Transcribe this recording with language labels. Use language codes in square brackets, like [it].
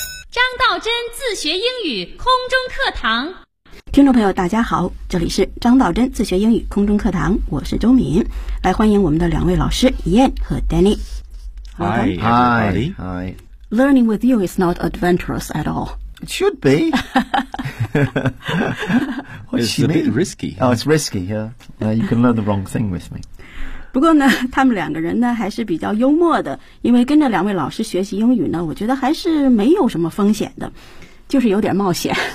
[zh] 张道真自学英语空中课堂。听众朋友大家好，这里是张道真自学英语空中课堂，我是周敏，来欢迎我们的两位老师 Ian 和 Danny。 [en] Hi. Learning with you is not adventurous at all. It should be. It's a bit risky. Oh, it's risky, yeah. You can learn the wrong thing with me. [zh] 不过呢，他们两个人呢还是比较幽默的，因为跟着两位老师学习英语呢，我觉得还是没有什么风险的，就是有点冒险。